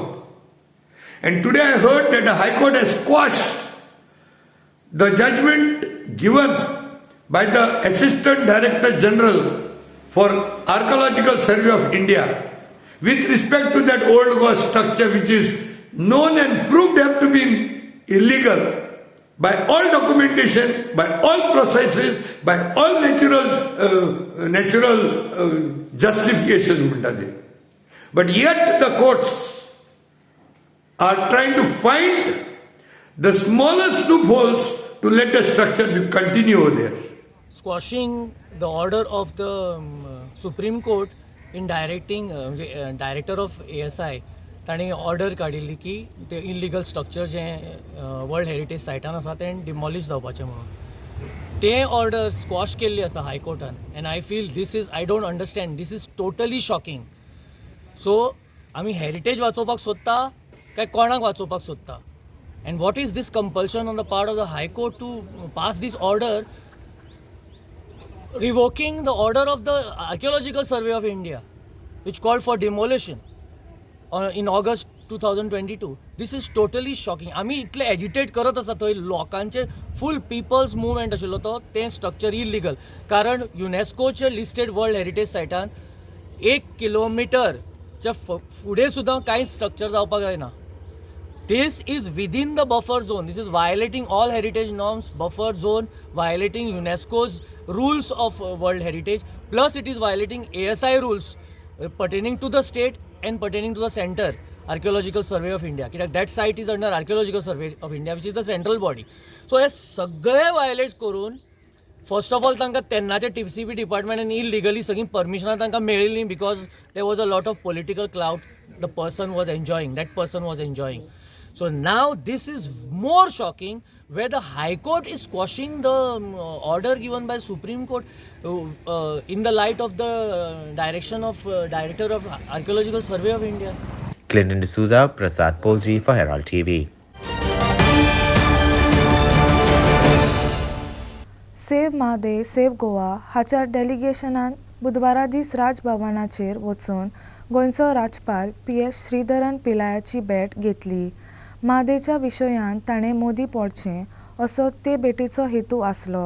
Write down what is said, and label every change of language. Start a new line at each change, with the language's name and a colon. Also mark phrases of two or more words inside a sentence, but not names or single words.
English: And today I heard that the High Court has quashed the judgment given by the Assistant Director General for Archaeological Survey of India with respect to that old Goa structure which is known and proved have to be illegal by all documentation, by all processes, by all natural justifications
Konkani: म्हणटा ते.
English: But yet the courts are trying to find the smallest loopholes to let the structure continue over there. Squashing the order of the Supreme Court in directing director of ASI
Konkani: ताणी ऑर्डर काडिल्ली की ते
English: illegal structure
Konkani: जे
English: world heritage
Konkani: सायटान आसा तें डिमॉलिश जावपाचें म्हणून ते
English: order squash
Konkani: केल्ली आसा हायकोर्टान.
English: And I feel this is I don't understand this is totally shocking.
Konkani: सो आमी हेरिटेज वाचोवपाक सोदता काय कोणाक वाचोवपाक सोदता.
English: And what is this compulsion on the part of the High Court to pass this order revoking the order of the Archaeological Survey of India which called for demolition in August 2022. This is totally shocking.
Konkani: आमी इतले एजिटेट करत आसा थंय लोकांचे
English: full people's movement
Konkani: आशिल्लो तो तें
English: structure illegal.
Konkani: कारण युनेस्कोचे लिस्टेड
English: world heritage
Konkani: सायटान 1 किलोमिटरच्या फुडें सुद्दां कांय स्ट्रक्चर जावपाक जायना.
English: This is within the buffer zone. This is violating all heritage norms, buffer zone, violating UNESCO's rules of world heritage, plus it is violating ASI rules pertaining to the state and pertaining to the center archaeological survey of India. That site is under archaeological survey of India, which is the central body. So
Konkani: हे सगळे वायलेट करून
English: first of all
Konkani: तांकां तेन्नाच्या TCP डिपार्टमेंटान इलिगली सगळी परमिशनां तांकां मेळिल्लीं
English: because there was a lot of political clout the person was enjoying, that person was enjoying. So now this is more shocking where the High Court is squashing the order given by Supreme Court in the light of the direction of Director of Archaeological Survey of India. Clinton D'Souza, Prasad Polji for Herald TV.
Konkani: सेव्ह म्हादय सेव्ह गोवा हाच्या डेलिगेशनान बुधवारा दीस राजभवनाचेर वचून गोंयचो राज्यपाल PS श्रीधरन पिल्लायाची भेट घेतली. म्हादयच्या विशयान ताणें मोदी पडचें असो ते भेटीचो हेतू आसलो.